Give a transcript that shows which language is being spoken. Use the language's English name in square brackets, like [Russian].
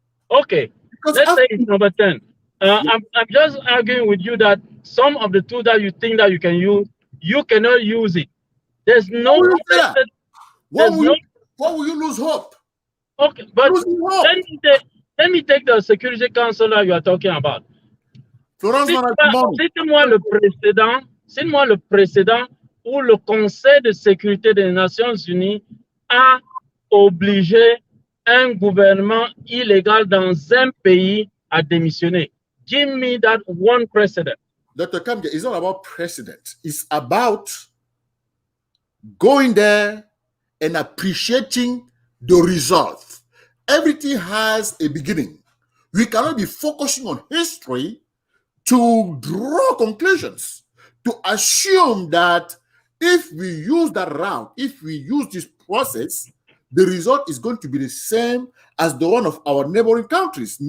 [English] Okay, let's say it's number 10. I'm just arguing with you that some of the tools that you think that you can use, you cannot use it. There's no... Why will you lose hope? Okay, but let me take the Security Council that you are talking about. [French] Cite-moi le précédent où le Conseil de sécurité des Nations Unies a obligé un gouvernement illégal dans un pays à démissionner. [English] Give me that one precedent. Dr. Kamguia, it's not about precedent. It's about going there and appreciating the result. Everything has a beginning. We cannot be focusing on history to draw conclusions, to assume that if we use that route, if we use this process, the result is going to be the same as the one of our neighboring countries.